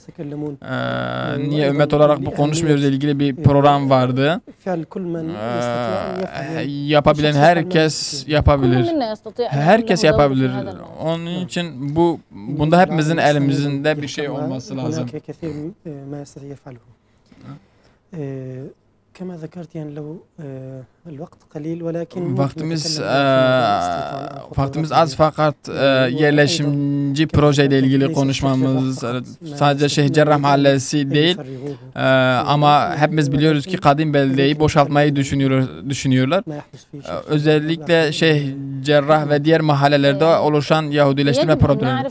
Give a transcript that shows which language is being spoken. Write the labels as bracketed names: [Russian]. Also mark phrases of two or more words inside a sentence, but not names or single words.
[Turkish] Niye ümmet olarak bu konuşmuyoruz ilgili bir program vardı. Yapabilen herkes yapabilir. Herkes yapabilir. Onun için bunda hepimizin elimizde bir şey olması lazım. [Arabic] كما ذكرت يعني لو الوقت قليل ولكن [Turkish] vaktimiz az fakat yerleşimci projeyle ilgili konuşmamız sadece Şeyh Cerrah Mahallesi değil ama hepimiz biliyoruz ki Kadim Belde'yi boşaltmayı düşünüyorlar. Özellikle Şeyh Cerrah ve diğer mahallelerde oluşan Yahudileştirme problemi.